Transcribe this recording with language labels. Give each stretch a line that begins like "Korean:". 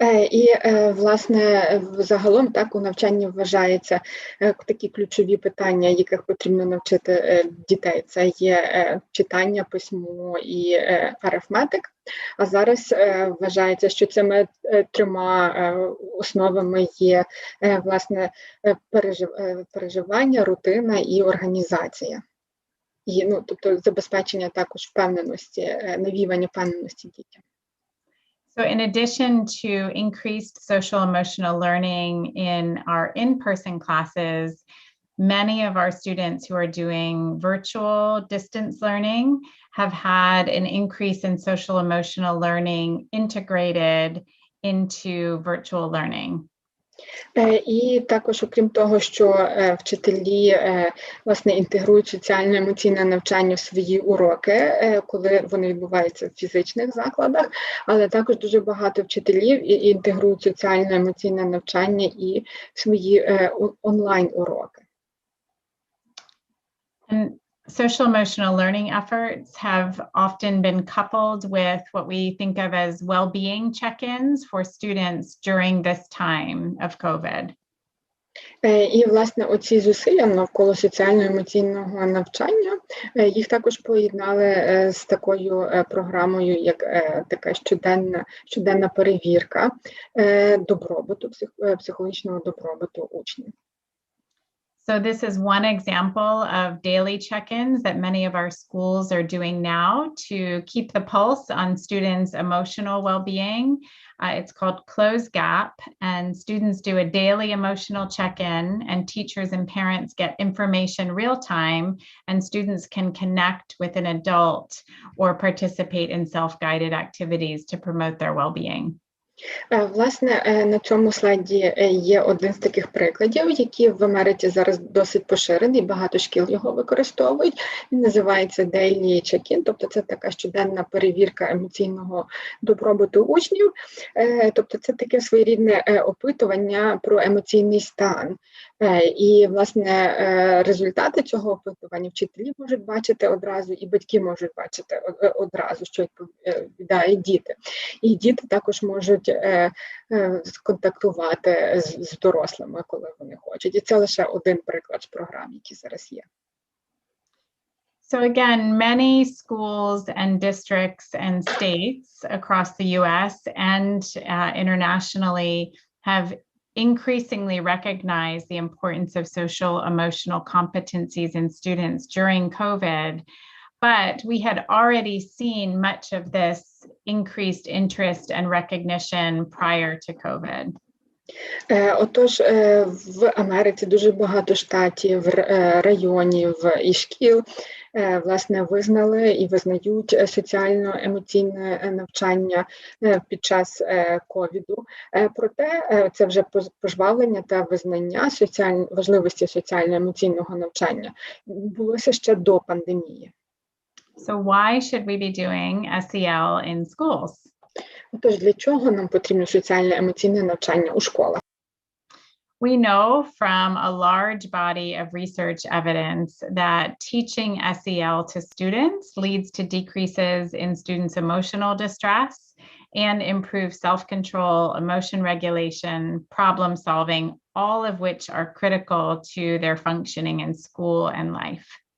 Ukrainian: І, власне, загалом так у навчанні вважаються такі ключові питання, яких потрібно навчити дітей. Це є читання, письмо і арифметик. А зараз вважається, що цими 3 основами є, власне, переживання, рутина і організація. І, тобто, забезпечення також впевненості, навіювання впевненості дітям.
English: So in addition to increased social emotional learning in our in-person classes, many of our students who are doing virtual distance learning have had an increase in social emotional learning integrated into virtual learning.
Ukrainian: І також, окрім того, що вчителі, власне, інтегрують соціально-емоційне навчання в свої уроки, коли вони відбуваються в фізичних закладах, але також дуже багато вчителів інтегрують соціально-емоційне навчання і в свої онлайн-уроки.
English: Social emotional learning efforts have often been coupled with what we think of as well-being check-ins for students during this time of COVID.
Ukrainian: І, власне, оці зусилля навколо соціально-емоційного навчання, їх також поєднали з такою програмою, як така щоденна перевірка добробуту, психологічного добробуту учнів.
English: So this is one example of daily check-ins that many of our schools are doing now to keep the pulse on students' emotional well-being. It's called Close Gap, and students do a daily emotional check-in, and teachers and parents get information real-time, and students can connect with an adult or participate in self-guided activities to promote their well-being.
Ukrainian: Власне, на цьому слайді є один з таких прикладів, який в Америці зараз досить поширений, багато шкіл його використовують. Він називається Daily Check-in, тобто це така щоденна перевірка емоційного добробуту учнів. Тобто це таке своєрідне опитування про емоційний стан. І, власне, результати цього опитування вчителі можуть бачити одразу, і батьки можуть бачити одразу, що відповідають діти. І діти також можуть сконтактувати з дорослими, коли вони хочуть. І це лише один приклад з програм, які зараз є.
English: So again, many schools and districts and states across the US and internationally have increasingly recognized the importance of social emotional competencies in students during COVID. But we had already seen much of this increased interest and recognition prior to COVID.
Ukrainian: Отож, в Америці дуже багато штатів, районів і шкіл, власне, визнали і визнають соціально-емоційне навчання під час ковіду. Проте це вже пожвавлення та визнання важливості соціально-емоційного навчання відбулося ще до пандемії.
English: So why should we be doing SEL in schools?
Ukrainian: Отож, для чого нам потрібно соціально-емоційне навчання у школах?
English: We know from a large body of research evidence that teaching SEL to students leads to decreases in students' emotional distress and improve self-control, emotion regulation, problem solving, all of which are critical to their functioning in school and life.